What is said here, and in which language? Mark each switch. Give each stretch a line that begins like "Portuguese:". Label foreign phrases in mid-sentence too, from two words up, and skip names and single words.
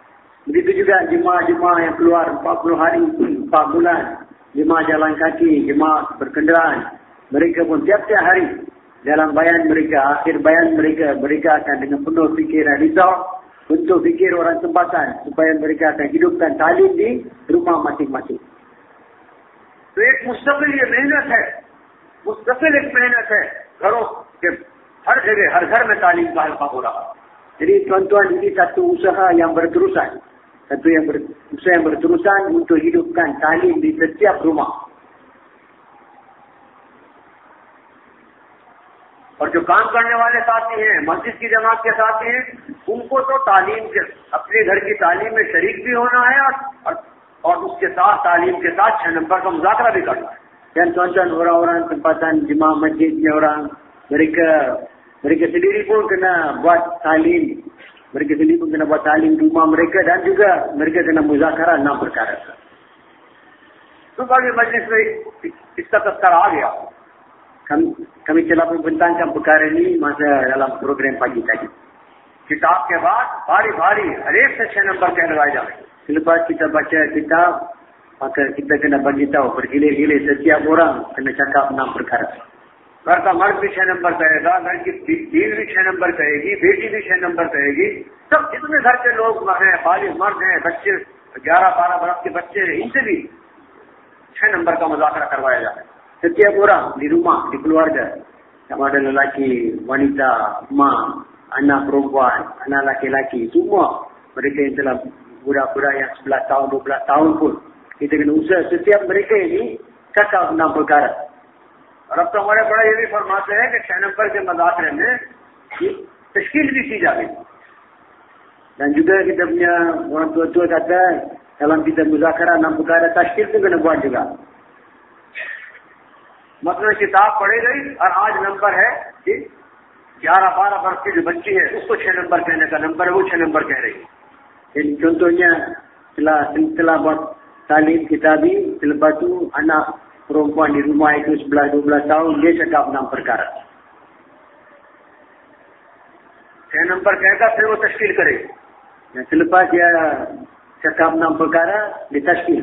Malay: Begitu juga jemaah-jemaah yang keluar 40 hari, 4 bulan, jemaah jalan kaki, jemaah berkenderaan. Mereka pun tiap-tiap hari dalam bayan mereka, akhir bayan mereka akan dengan penuh fikiran risau untuk fikir orang tempatan supaya mereka akan hidupkan talim di rumah masing-masing.
Urdu: تو ایک مستقل یہ محنت ہے، مستقل ایک محنت ہے گھروں کے ہر جگہ، ہر گھر میں تعلیم کا حلقہ ہو رہا.
Malay: Jadi tuan-tuan, ini satu usaha yang berterusan. Usaha yang berterusan untuk hidupkan talim di setiap rumah.
Urdu: اور جو کام کرنے والے ساتھی ہیں، مسجد کی جماعت کے ساتھی ہیں، انکو تو تعلیم کے، اپنے گھر کی تعلیم میں شریک بھی ہونا ہے اور اسکے ساتھ تعلیم کے ساتھ 6 نمبر کا مذاکرہ بھی کرنا ہے.
Malay: Dan tuan-tuan, orang-orang tempatan jemaah masjidnya orang, mereka sendiri pun kena buat talim. Mereka sendiri pun kena buat talim di rumah mereka dan juga mereka kena muzakarah 6 perkara.
Urdu: صبح کی مجلس میں اسکا تذکرہ آ گیا.
Malay: Kami telah membentangkan perkara ini masa dalam program pagi tadi.
Urdu: کتاب کے بعد باری باری ہر ایک سے 6 نمبر کہلوائے جائیں گے.
Malay: Selepas kita baca kitab, maka kita kena bagi tahu bergilir-gilir setiap orang kena cakap 6 perkara.
Urdu: گھر کا مرد بھی 6 نمبر کہے گا، گھر کی بیوی بھی 6 نمبر کہے گی، بیٹی بھی 6 نمبر کہے گی. سب جتنے گھر کے لوگ ہیں، بالغ مرد ہیں، بچے 11-12 برس کے بچے ہیں، ان سے بھی 6 نمبر کا مذاکرہ کروایا جائے.
Malay: Setiap orang di rumah, di keluarga, sama ada lelaki, wanita, mak, anak perempuan, anak laki-laki, semua mereka yang telah budak-budak yang 11 tahun, 12 tahun pun, kita kena usaha setiap mereka ini cakap 6 perkara.
Urdu: اور اب تو ہمارے بڑا یہ بھی فرماتے ہیں کہ 6 نمبر کے مذاکرے میں تشکیل بھی کی جائے گی.
Malay: Dan juga kita punya orang tua-tua kata dalam kita muzakarah 6 perkara tashkil pun kena buat juga.
Urdu: مطلب کتاب پڑھی گئی اور آج نمبر ہے کہ 11-12 ورش کی جو بچی ہے اسکو 6 نمبر کہنے کا نمبر ہے، وہ 6 نمبر کہہ رہی ہے.
Malay: Jadi contohnya setelah buat talim kitabi, selepas tu anak perempuan di rumah itu 11-12 tahun dia cakap 6 perkara.
Urdu: 6 نمبر کہہ کر پھر وہ تشکیل کرے گی.
Malay: Dan selepas dia cakap 6 perkara, dia tashkil.